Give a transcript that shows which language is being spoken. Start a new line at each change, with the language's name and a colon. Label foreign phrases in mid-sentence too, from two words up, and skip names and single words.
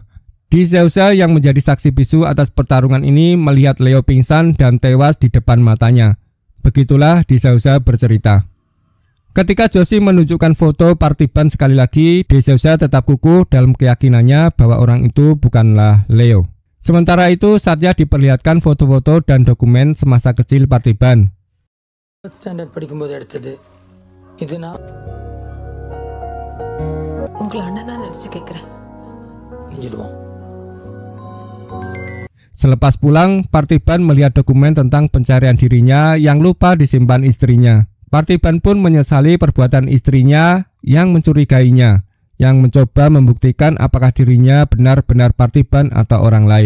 Indonesian: De Souza yang menjadi saksi bisu atas pertarungan ini melihat Leo pingsan dan tewas di depan matanya. Begitulah De Souza bercerita. Ketika Josie menunjukkan foto Parthiban sekali lagi, De Souza tetap kukuh dalam keyakinannya bahwa orang itu bukanlah Leo. Sementara itu, Satya diperlihatkan foto-foto dan dokumen semasa kecil Parthiban.
Tamil: ஸ்டாண்டர்ட் படிக்கும்போது எடுத்தது இது நான் உங்களை அண்ணனா நினைச்சு கேட்கிறேன். செஞ்சிடுவோம்.
Indonesian: Selepas pulang, Parthiban melihat dokumen tentang pencarian dirinya yang lupa disimpan istrinya. Parthiban pun menyesali perbuatan istrinya yang mencurigainya, yang mencoba membuktikan apakah dirinya benar-benar Parthiban atau orang lain.